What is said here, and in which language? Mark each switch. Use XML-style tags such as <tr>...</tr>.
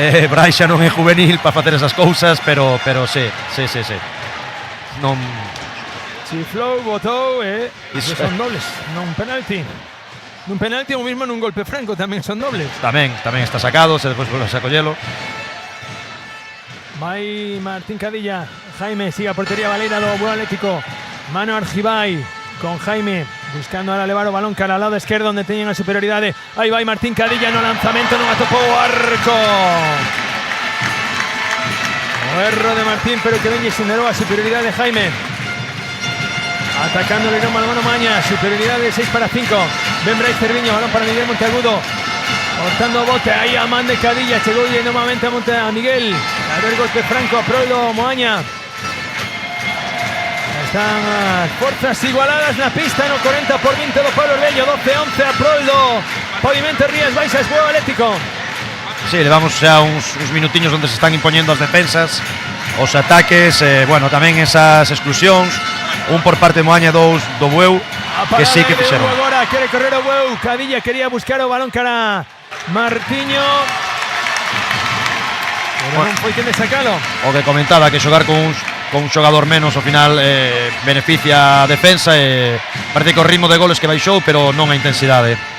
<gl>Bryce xa non é juvenil para facer esas cousas, pero sí. Non Chiflou, botou son dobles, non penalti. Nun penalti ou mesmo nun golpe franco tamén son dobles. Tamén está sacado, se despois volve a collelo. Vai Martín Cadilla. Jaime sigue a portería Baleira do Bueu Atlético. Manu Argibay con Jaime buscando ahora levar o balón cara ao lado esquerdo onde teñen a superioridade. Aí vai Martín Cadilla no lanzamento, non atopou o arco. O erro de Martín, pero que veñe xenerou a superioridade de Jaime.</gl> <es>Atacando el Lirón Balonmán Moaña, superioridad de 6 para 5.</es> <gl>Ben Bryce Cerviño, balón para Miguel Monteagudo. Cortando bote, aí a man de Cadilla. Chegou nuevamente a Miguel. A ver golpe franco a Proldo Moaña. Están as forzas igualadas na pista no 40-20 do Pablo Arbello. 12-11 a Proldo. Pavimento Rías Baixas, Bueu Atlético. Sí, levamos xa uns minutiños onde se están impoñendo as defensas, os ataques, bueno, tamén esas exclusións. Un por parte de Moaña, 2 do Bueu, que sí que fixeron. Agora quere correr o Bueu. Cadilla quería buscar o balón cara Martiño, pero non foi quen de sacalo. O que comentaba, que xogar con un xogador menos ao final beneficia a defensa, e parece que o ritmo de goles que baixou, pero non a intensidade.</gl>